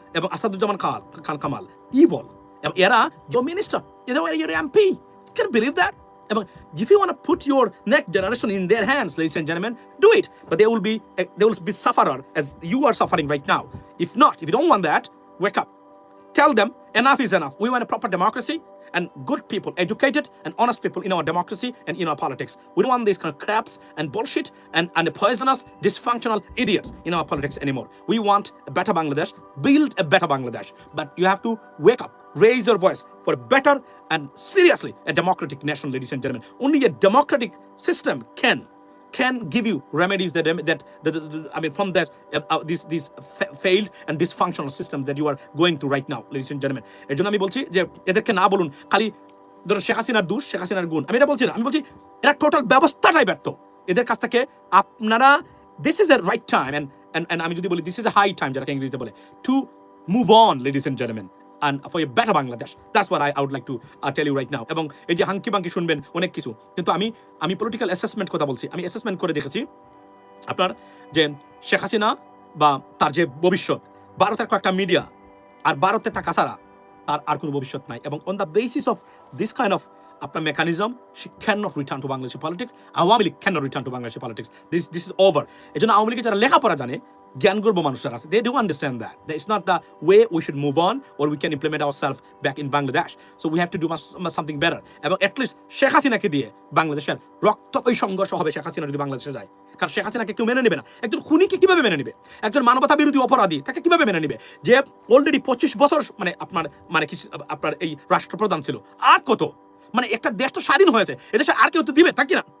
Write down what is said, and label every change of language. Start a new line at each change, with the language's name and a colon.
Bangla: এবং আসাদুজ্জামান খান কামাল, evil. এবং এরা
English: your minister, your MP. Can you believe that?
Bangla: এবং
English: if you want to put your next generation in their hands, ladies and gentlemen, do it. But they will be sufferer as you are suffering right now. If you don't want that, wake up. Tell them enough is enough. We want a proper democracy and good people, educated and honest people in our democracy and in our politics. We don't want these kind of craps and bullshit and the poisonous, dysfunctional idiots in our politics anymore. We want a better Bangladesh, build a better Bangladesh. But you have to wake up, raise your voice for a better and seriously a democratic nation, ladies and gentlemen. Only a democratic system can can give you remedies I mean, from that this failed and dysfunctional system that you are going through right now, ladies and gentlemen.
Bangla: এর জন্য আমি বলছি যে এদেরকে না বলুন খালি ধরুন শেখ হাসিনার দোষ, শেখ হাসিনার গুণ, আমি এটা বলছি না, আমি বলছি এরা টোটাল ব্যবস্থাটাই ব্যর্থ। এদের কাছ থেকে আপনারা
English: this is a right time and
Bangla: আমি যদি বলি
English: this is a high time,
Bangla: যারা ইংরেজিতে বলে,
English: to move on, ladies and gentlemen, and for a better Bangladesh. That's what I would like to tell you right now.
Bangla: এবং এই যে hunky বাঙ্কি শুনবেন অনেক কিছু, কিন্তু আমি পলিটিক্যাল অ্যাসেসমেন্ট কথা বলছি। আমি অ্যাসেসমেন্ট করে দেখেছি আপনার যে শেখ হাসিনা বা তার যে ভবিষ্যৎ, ভারতের কয়েকটা মিডিয়া আর ভারতে থাকা ছাড়া তার আর কোনো ভবিষ্যৎ নাই।
English: এবং on the basis of this kind of আপনার mechanism, she cannot return to Bangladeshi politics. Awami League cannot return to Bangladeshi politics. This is over.
Bangla: এই জন্য আওয়ামী লীগের যারা লেখাপড়া জানে, জ্ঞানগর্ব মানুষরা আছে,
English: they do understand that it's not the way we should move on or we can implement ourselves back in Bangladesh. So we have to do something better.
Bangla: এবং
English: at least
Bangla: Sheikh হাসিনাকে দিয়ে বাংলাদেশের রক্তকই সংঘর্ষ হবে শেখ হাসিনা যদি বাংলাদেশে যায়। কারণ শেখ হাসিনাকে কেউ মেনে নেবে না। একজন খুনিকে কিভাবে মেনে নেবে? একজন মানবতা বিরোধী অপরাধী তাকে কিভাবে মেনে নেবে? যে অলরেডি 25 বছর মানে আপনার এই রাষ্ট্রপ্রধান ছিল, আর কত, মানে একটা দেশ তো স্বাধীন হয়েছে, এদেশে আর কেউ তো দিবে, তা কি না?